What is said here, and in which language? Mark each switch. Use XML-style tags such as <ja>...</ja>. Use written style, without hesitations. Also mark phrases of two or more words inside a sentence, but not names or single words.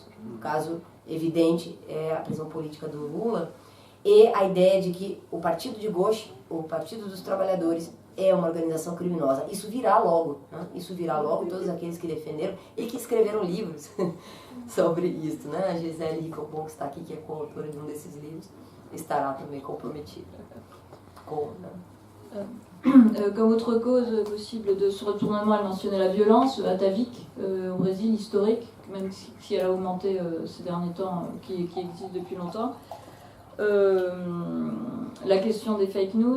<pt>No caso evidente é a prisão política do Lula, e a ideia de que o Partido de Gauche, o Partido dos Trabalhadores, é uma organização criminosa. Isso virá logo, né? Isso virá logo, todos aqueles que defenderam e que escreveram livros sobre isso, né? A Gisele Rickenbach, que está aqui, que é coautora de um desses livros, estará também comprometida.</pt> <fr>Comme autre cause possible de ce retournement, elle mentionnait la violence atavique au Brésil, historique, même si elle a augmenté ces derniers temps, qui existe depuis longtemps. La question des</fr> <en>fake news.</en>